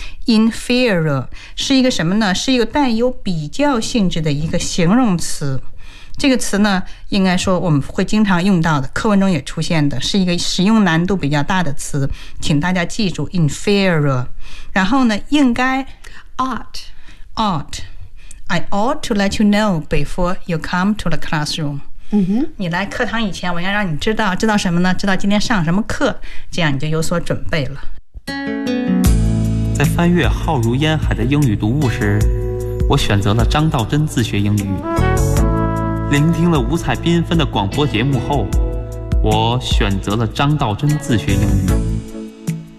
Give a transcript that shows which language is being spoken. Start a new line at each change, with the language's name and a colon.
Chinese: inferior 是一个什么呢？是一个带有比较性质的一个形容词。这个词呢应该说我们会经常用到的，课文中也出现的，是一个使用难度比较大的词，请大家记住 inferior。然后呢应该
English: ought， ought I ought to let you know before you come to the classroom.、 Mm-hmm.
Chinese: 你来课堂以前我要让你知道，知道什么呢？知道今天上什么课，这样你就有所准备了。在翻阅浩如烟海的英语读物时，我选择了张道真自学英语。聆听了五彩缤纷的广播节目后，我选择了张道真自学英语。